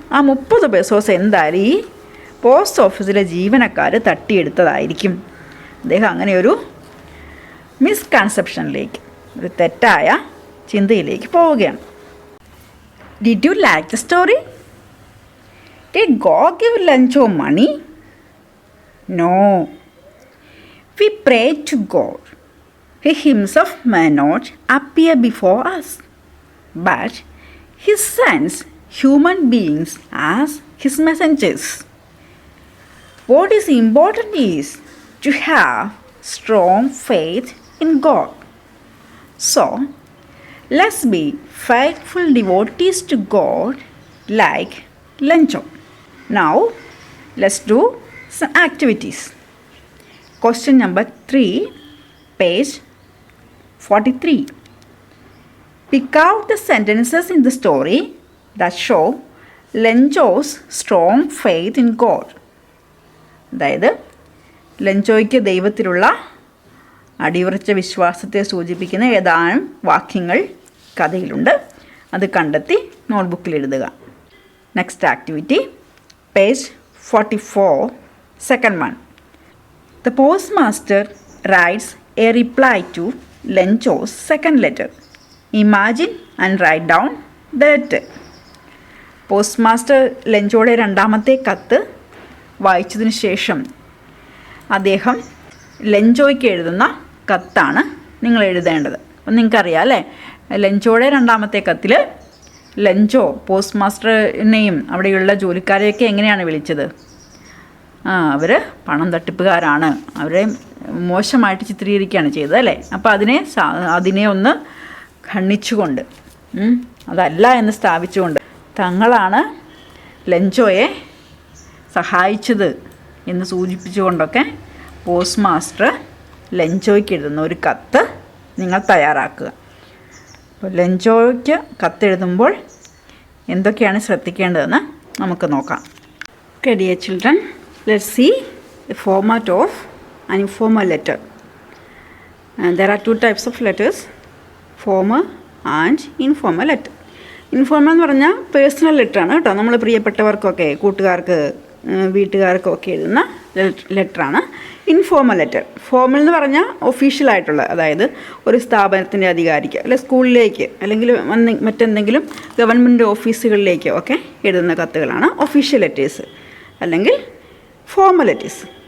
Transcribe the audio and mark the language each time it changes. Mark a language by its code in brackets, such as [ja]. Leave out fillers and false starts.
[ml] ആ 30 പെസോസ് എന്തായാലും ഈ പോസ്റ്റ് ഓഫീസിലെ ജീവനക്കാർ തട്ടിയെടുത്തതായിരിക്കും. അദ്ദേഹം അങ്ങനെയൊരു മിസ്കൺസെപ്ഷനിലേക്ക്, ഒരു തെറ്റായ ചിന്തയിലേക്ക് പോവുകയാണ്. [en] Did you like the story? Did God give Lancho money? No. We pray to God. He himself may not appear before us, but he sends human beings as his messengers. What is important is to have strong faith in God. So, let's be faithful devotees to God like Lancho. Now, let's do some activities. Question number 3, page 43. Pick out the sentences in the story that show Lancho's strong faith in God. [ml] അതായത് ലഞ്ചോയ്ക്ക് ദൈവത്തിലുള്ള അടിയുറച്ച വിശ്വാസത്തെ സൂചിപ്പിക്കുന്ന ഏതാനും വാക്യങ്ങൾ കഥയിലുണ്ട്. അത് കണ്ടെത്തി നോട്ട്ബുക്കിൽ എഴുതുക. [en] next activity, [ml] page 44, [en] second one. The postmaster writes a reply to Lancho's second letter. Imagine and write down the letter. [ml] Post master ലഞ്ചോയുടെ രണ്ടാമത്തെ കത്ത് വായിച്ചതിന് ശേഷം അദ്ദേഹം ലഞ്ചോയ്ക്ക് എഴുതുന്ന കത്താണ് നിങ്ങൾ എഴുതേണ്ടത്. അപ്പം നിങ്ങൾക്കറിയാം അല്ലേ, ലഞ്ചോയുടെ രണ്ടാമത്തെ കത്തിൽ ലഞ്ചോ പോസ്റ്റ് മാസ്റ്ററിനെയും അവിടെയുള്ള ജോലിക്കാരെയൊക്കെ എങ്ങനെയാണ് വിളിച്ചത്? അവർ പണം തട്ടിപ്പുകാരാണ്, അവരെ മോശമായിട്ട് ചിത്രീകരിക്കുകയാണ് ചെയ്തത് അല്ലേ. അപ്പോൾ അതിനെ ഒന്ന് ഖണ്ഡിച്ചുകൊണ്ട്, അതല്ല എന്ന് സ്ഥാപിച്ചുകൊണ്ട്, തങ്ങളാണ് ലെഞ്ചോയെ സഹായിച്ചത് എന്ന് സൂചിപ്പിച്ചുകൊണ്ടൊക്കെ പോസ്റ്റ് മാസ്റ്റർ ലെഞ്ചോയ്ക്ക് എഴുതുന്ന ഒരു കത്ത് നിങ്ങൾ തയ്യാറാക്കുക. അപ്പോൾ ലെഞ്ചോയ്ക്ക് കത്തെഴുതുമ്പോൾ എന്തൊക്കെയാണ് ശ്രദ്ധിക്കേണ്ടതെന്ന് നമുക്ക് നോക്കാം. [en] Okay, dear children, let's see the format of an informal letter. And there are two types of letters, formal and informal letter. [ml] Informal എന്ന് പറഞ്ഞാൽ പേഴ്സണൽ ലെറ്ററാണ് കേട്ടോ. നമ്മൾ പ്രിയപ്പെട്ടവർക്കൊക്കെ, കൂട്ടുകാർക്ക്, വീട്ടുകാർക്കൊക്കെ എഴുതുന്ന ലെറ്ററാണ് ഇൻഫോർമൽ ലെറ്റർ. ഫോർമൽ എന്ന് പറഞ്ഞാൽ ഒഫീഷ്യലായിട്ടുള്ള, അതായത് ഒരു സ്ഥാപനത്തിൻ്റെ അധികാരിക്ക്, അല്ലെങ്കിൽ സ്കൂളിലേക്ക്, അല്ലെങ്കിൽ മറ്റെന്തെങ്കിലും ഗവൺമെൻറ് ഓഫീസുകളിലേക്കോ ഒക്കെ എഴുതുന്ന കത്തുകളാണ് ഒഫീഷ്യൽ ലെറ്റേഴ്സ്, അല്ലെങ്കിൽ ഫോർമൽ ലെറ്റേഴ്സ്.